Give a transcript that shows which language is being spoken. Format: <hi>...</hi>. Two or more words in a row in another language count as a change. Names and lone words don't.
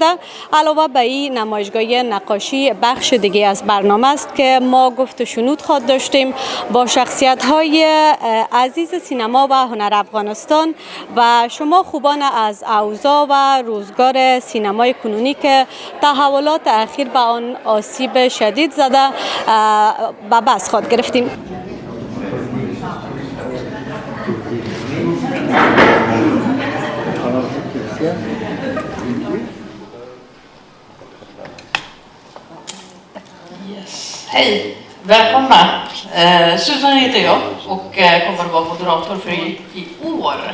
<fa>علاوه به این نمایشگاه نقاشی بخش دیگه از برنامه است که ما گفت و شنود خواهد داشتیم با شخصیت‌های عزیز سینما و هنر افغانستان و شما خوبان از اوضاع و روزگار سینمای کنونی که تحولات اخیر به آن آسیب شدید زده به بس خود گرفتیم.</fa> <sv>Hej, välkomna. Susan heter jag och kommer att vara moderator för i år.</sv>